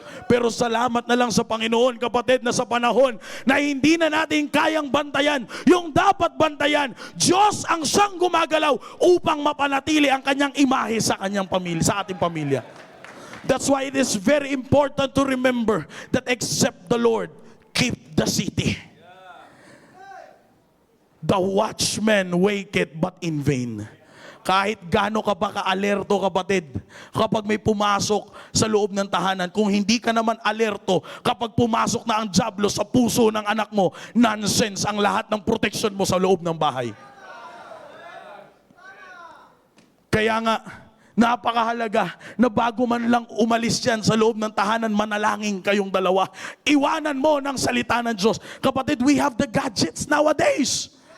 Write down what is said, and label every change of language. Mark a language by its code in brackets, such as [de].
[tl] Pero salamat na lang sa Panginoon, kapatid, na sa panahon na hindi na natin kayang bantayan yung dapat bantayan, Diyos ang siyang gumagalaw upang mapanatili ang kanyang imahe sa kanyang pamilya, sa ating pamilya. [en] That's why it is very important to remember that except the Lord keep the city, the watchman waketh but in vain. [tl] Kahit gaano ka pa ka-alerto, kapatid, kapag may pumasok sa loob ng tahanan, kung hindi ka naman alerto, kapag pumasok na ang dyablo sa puso ng anak mo, nonsense ang lahat ng protection mo sa loob ng bahay. Kaya nga, napakahalaga na bago man lang umalis yan sa loob ng tahanan, manalangin kayong dalawa. Iwanan mo ng salita ng Diyos. [en] Kapatid, we have the gadgets nowadays.